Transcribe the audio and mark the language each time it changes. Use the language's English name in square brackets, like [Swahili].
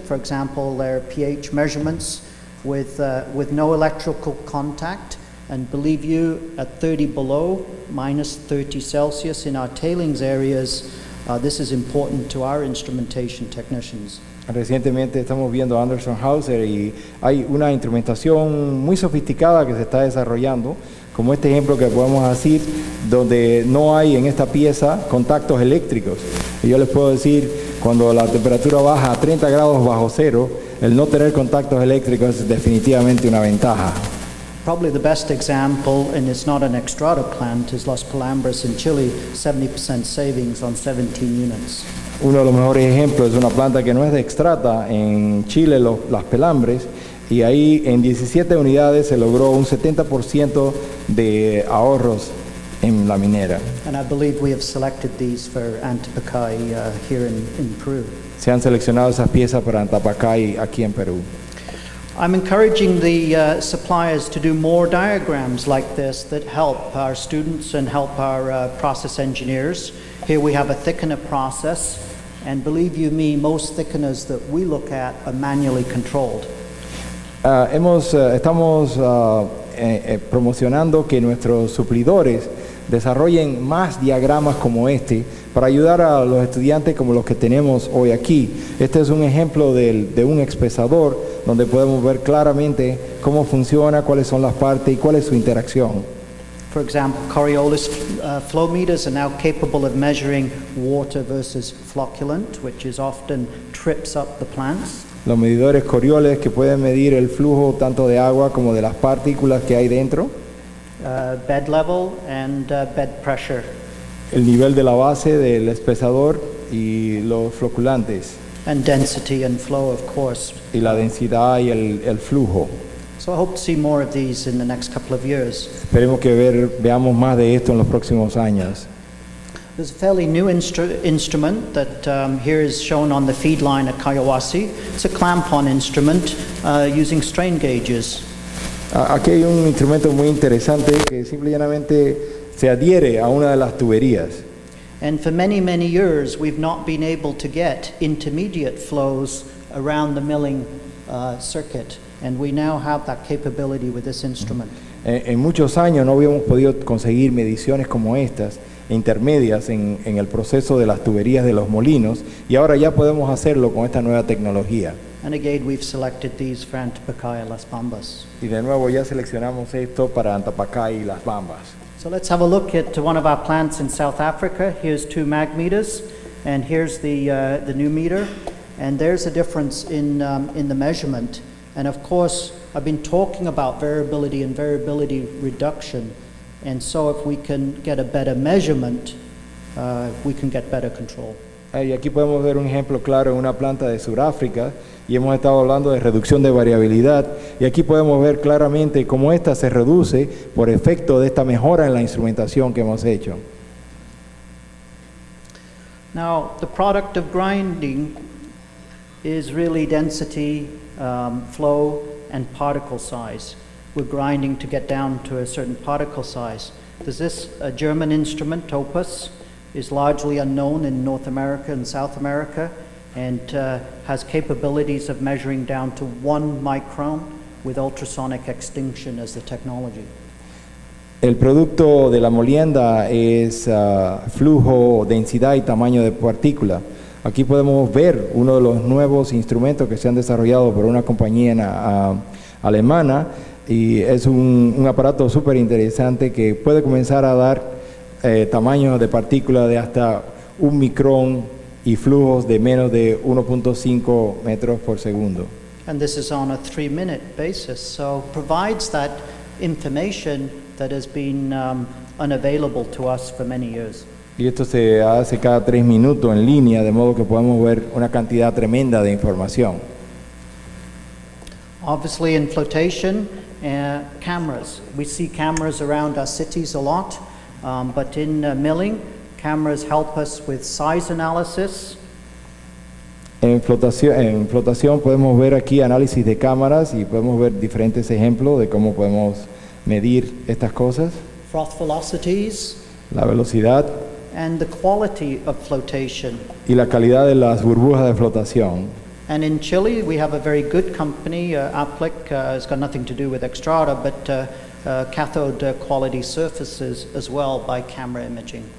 [English] For example, their pH measurements with no electrical contact. And believe you, at 30 below, minus 30 Celsius in our tailings areas, this is important to our instrumentation technicians. [Spanish] Recientemente estamos viendo Endresen Hauser y hay una instrumentación muy sofisticada que se está desarrollando, como este ejemplo que podemos decir, donde no hay en esta pieza contactos eléctricos. Y yo les puedo decir, cuando la temperatura baja a 30 grados bajo cero, el no tener contactos eléctricos es definitivamente una ventaja. [English] Probably the best example, and it's not an Xstrata plant, is Los Pelambres in Chile, 70% savings on 17 units. [Spanish] Uno de los mejores ejemplos es una planta que no es de Xstrata en Chile, Las Pelambres, y ahí en 17 unidades se logró un 70% de ahorros en la minera. [English] And I believe we have selected these for Antapacay here in Peru. [Spanish] Se han seleccionado esas piezas para Antapacay aquí en Perú. [English] I'm encouraging the suppliers to do more diagrams like this that help our students and help our process engineers. Here we have a thickener process, and believe you me, most thickeners that we look at are manually controlled. [Spanish] Estamos promocionando que nuestros suplidores desarrollen más diagramas como este para ayudar a los estudiantes como los que tenemos hoy aquí. Este es un ejemplo de un expesador donde podemos ver claramente cómo funciona, cuáles son las partes y cuál es su interacción. [English] For example, Coriolis flow meters are now capable of measuring water versus flocculant, which is often trips up the plants. [Spanish] Los medidores Coriolis que pueden medir el flujo tanto de agua como de las partículas que hay dentro. [English] Bed level and bed pressure. [Spanish] El nivel de la base del espesador y los floculantes. [English] and density and flow, of course. [Spanish] y la densidad y el flujo. [English] So I hope to see more of these in the next couple of years. [Spanish] Esperemos que veamos más de esto en los próximos años. [English] There's a fairly new instrument that here is shown on the feed line at Kayawasi. It's a clamp-on instrument using strain gauges. [Spanish] Aquí hay un instrumento muy interesante que simplemente se adhiere a una de las tuberías. [English] And for many, many years, we've not been able to get intermediate flows around the milling circuit. And we now have that capability with this instrument. [Spanish] En muchos años no habíamos podido conseguir mediciones como estas, intermedias en el proceso de las tuberías de los molinos, y ahora ya podemos hacerlo con esta nueva tecnología. [English] And again, we've selected these for Antapacaya, Las Bambas. [Spanish] Y de nuevo ya seleccionamos esto para Antapacay y Las Bambas. [English] So let's have a look at one of our plants in South Africa. Here's 2 mag meters, and here's the new meter. And there's a difference in the measurement. And of course, I've been talking about variability and variability reduction. And so if we can get a better measurement, we can get better control. [Spanish] Y aquí podemos ver un ejemplo claro en una planta de Sudáfrica, y hemos estado hablando de reducción de variabilidad, y aquí podemos ver claramente cómo esta se reduce por efecto de esta mejora en la instrumentación que hemos hecho. [English] Now, the product of grinding is really density, flow, and particle size. We're grinding to get down to a certain particle size. There's this German instrument, Opus, is largely unknown in North America and South America, and has capabilities of measuring down to 1 micron with ultrasonic extinction as the technology. [Spanish] El producto de la molienda es flujo, densidad y tamaño de partícula. Aquí podemos ver uno de los nuevos instrumentos que se han desarrollado por una compañía alemana, y es un aparato súper interesante que puede comenzar a dar tamaños de partícula de hasta 1 micrón y flujos de menos de 1.5 metros por segundo. [English] And this is on a 3-minute basis, so provides that information that has been unavailable to us for many years. [Spanish] Y esto se hace cada 3 minutos en línea, de modo que podemos ver una cantidad tremenda de información. [English] Obviously in flotation, cameras. We see cameras around our cities a lot, but in milling, cameras help us with size analysis. [Spanish] En flotación podemos ver aquí análisis de cámaras, y podemos ver diferentes ejemplos de cómo podemos medir estas cosas. [English] Froth velocities. [Spanish] La velocidad. [English] And the quality of flotation. [Spanish] Y la calidad de las burbujas de flotación. [English] And in Chile, we have a very good company, Aplic. It's got nothing to do with Extrada, but cathode quality surfaces as well by camera imaging.